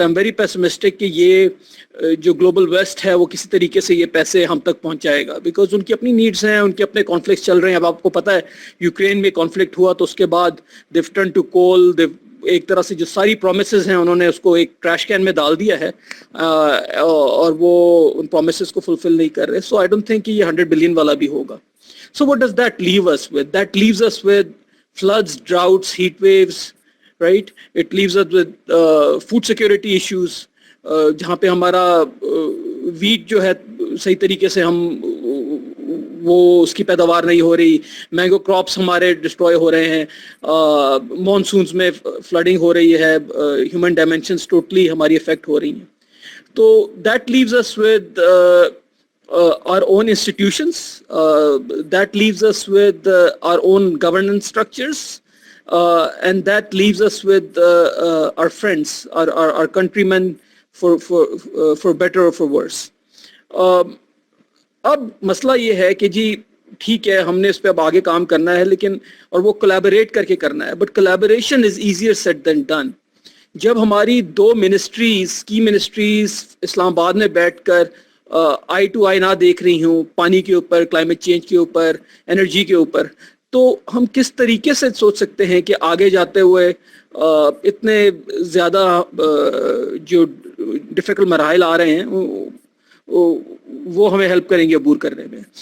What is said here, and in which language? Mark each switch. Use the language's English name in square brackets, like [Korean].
[English] I'm very pessimistic [Urdu] کہ یہ جو گلوبل ویسٹ ہے وہ کسی طریقے سے یہ پیسے ہم تک پہنچائے گا, بیکاز ان کی اپنی نیڈس ہیں, ان کے اپنے کانفلکٹس چل رہے ہیں. اب آپ کو پتہ ہے یوکرین میں کانفلکٹ ہوا تو اس کے بعد [English] they've turned to coal. [Urdu] ایک طرح سے جو ساری پرومسز ہیں انہوں نے اس کو ایک ٹریش کین میں ڈال دیا ہے, اور وہ ان پرومسز کو فلفل نہیں کر رہے. [English] so I don't think [Urdu] کہ یہ 100 بلین والا بھی ہوگا. [English] So what does that leave us with? That leaves us with floods, droughts, heat waves, right? It leaves us with food security issues, [Urdu] جہاں پہ ہمارا ویٹ جو ہے صحیح طریقے سے ہم وہ اس کی پیداوار نہیں ہو رہی, مینگو کراپس ہمارے ڈسٹروائے ہو رہے ہیں, مانسونز میں فلڈنگ ہو رہی ہے, ہیومن ڈائمینشنز ٹوٹلی ہماری افیکٹ ہو رہی ہیں. [English] تو that leaves us with our own institutions, that leaves us with our own governance structures, and that leaves us with our friends, our countrymen, for better or for worse. [Urdu] اب مسئلہ یہ ہے کہ جی ٹھیک ہے ہم نے اس پہ اب آگے کام کرنا ہے, لیکن اور وہ کولیبوریٹ کر کے کرنا ہے, [English] But collaboration is easier said than done. [Urdu] جب ہماری 2 منسٹریز کی منسٹریز اسلام آباد میں بیٹھ کر آئی ٹو آئی نہ دیکھ رہی ہوں, پانی کے اوپر, کلائمیٹ چینج کے اوپر, انرجی کے اوپر, تو ہم کس طریقے سے سوچ سکتے ہیں کہ آگے جاتے ہوئے اتنے زیادہ جو ڈیفیکلٹ مراحل آ رہے ہیں وہ ہمیں ہیلپ کریں گے عبور کرنے میں.